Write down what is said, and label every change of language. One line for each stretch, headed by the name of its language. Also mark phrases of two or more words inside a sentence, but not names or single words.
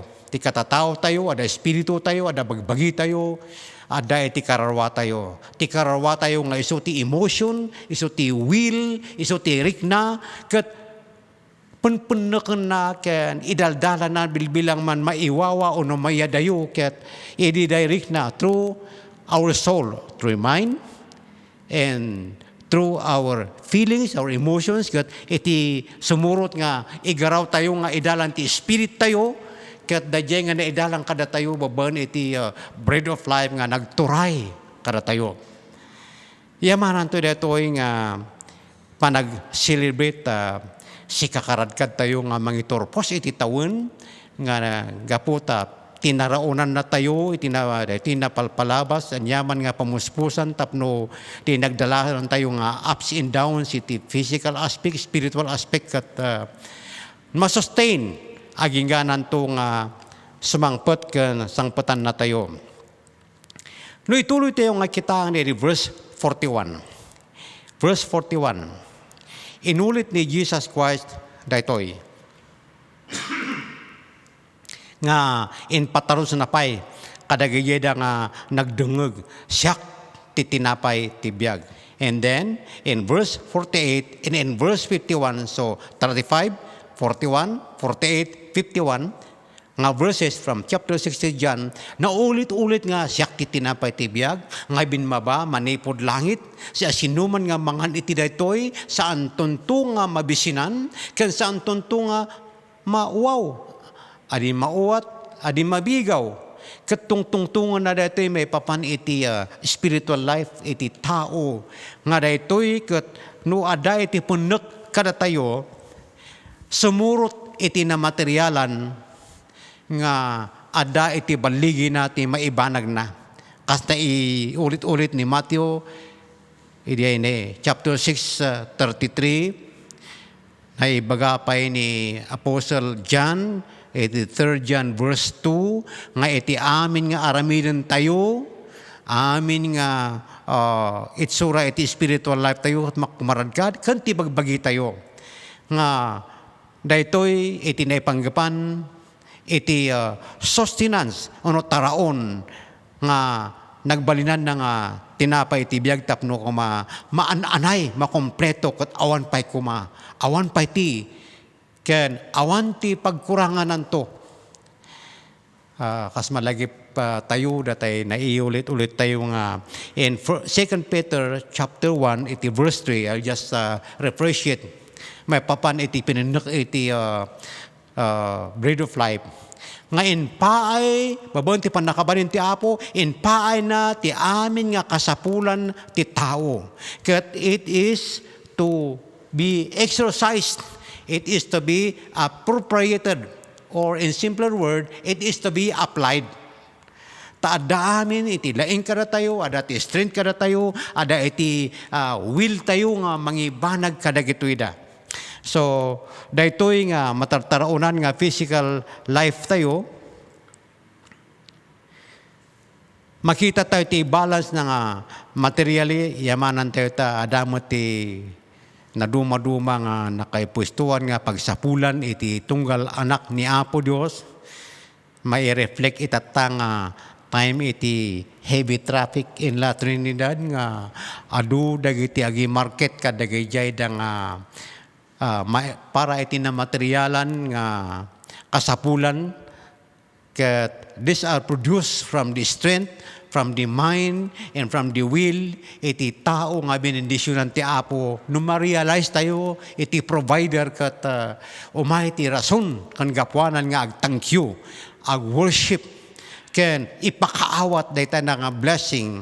Iloko: Ti katatao tayo, ada espiritu tayo, ada bagbagi tayo, ada iti kararwa tayo. Ti kararwa tayo nga iso ti emotion, iso ti will, iso ti rikna, kat penpendekan na ken idaldala na bilbilang man maiwawa o no mayadayo ket ididirect na
English: through our soul, through mind, and through our feelings, our emotions,
Iloko: ket iti sumurot nga igaraw tayo nga idalan ti spirit tayo, ket dadya nga naidalang kada tayo baban iti
English: bread of life
Iloko: nga nagturay kada tayo. Yamanan to detoy nga panag-celebrate si kakaradkad tayo nga mangitorpos iti tawon nga gaputa tinaraunan na tayo iti napalpalabas anyaman nga pamuspusan tapno tinagdalahan tayo nga
English: ups and downs
Iloko: iti
English: physical aspect, spiritual aspect
Iloko: kat masustain agingganan to nga sumangpet ken sangpetan na tayo. No ituloy tayo nga kita ni verse 41. Verse 41. Inulit ni Jesus Christ daytoy nga in pataros na pay kadagayeda nga nagdungog siyak ti tinapay ti biag.
English: And then in verse 48 and in verse 51, so 35, 41, 48, 51 nga verses from chapter 60 John,
Iloko: na ulit-ulit nga siyak ti tinapay ti biag, nga binmaba, manipod langit, siya sinuman nga mangan iti daytoy, saan tunto nga mabisinan, ken saan tunto nga mauwaw, adi mauwat, adi mabigaw, ket tungtungan na daytoy may papan iti
English: spiritual life,
Iloko: iti tao, nga daytoy ket no ada iti punek kada tayo, sumurot iti na materialan, nga ada iti baligi nati maibanag na. Kasta ulit-ulit ni Matthew, chapter 6, 33, na ibagapay ni Apostle John, iti 3 John verse 2, nga iti amin nga aramidan tayo, amin nga itsura iti
English: spiritual life
Iloko: tayo, at makumaradkad, kanti bagbagi tayo. Nga daytoy iti naipanggapan, iti sustenance ono taraon nga nagbalinan na nga tinapay iti biag tapno ko maananay makompleto ket awan pay kuma awan pay ti ken awan ti pagkurangan nanto kas malagip tayo datay naiulit-ulit tayo nga in 2 Peter chapter 1 iti verse 3.
English: I'll just refresh it.
Iloko: May papan iti pinindok iti
English: bread of life.
Iloko: Nga in paay, babon ti panakabanin ti Apo, in paay na ti amin nga kasapulan ti tao.
English: Ket it is to be exercised, it is to be appropriated, or in simpler word, it is to be applied.
Iloko: Taada amin iti laing kada tayo, ada ti strength kada tayo, ada iti will tayo nga mangibanag kadagitoy da. So, daytoy nga matartaraunan nga physical life tayo, makita tayo ti balance na nga materially, yamanan tayo ta adamot ti naduma-duma nga nakaipustuan nga pagsapulan iti tunggal anak ni Apo Dios, may reflect itata nga time iti
English: heavy traffic in La Trinidad
Iloko: nga adu dagiti agi market kadagayjay da nga para iti na materialan nga kasapulan ket
English: these are produced from the strength, from the mind, and from the will
Iloko: iti tao nga benendisyonan ti Apo no ma-realize tayo iti provider ket umay ti rason kan gapuanan nga ag-
English: thank you,
Iloko: ag-worship ken ipakaawat dayta na nga blessing.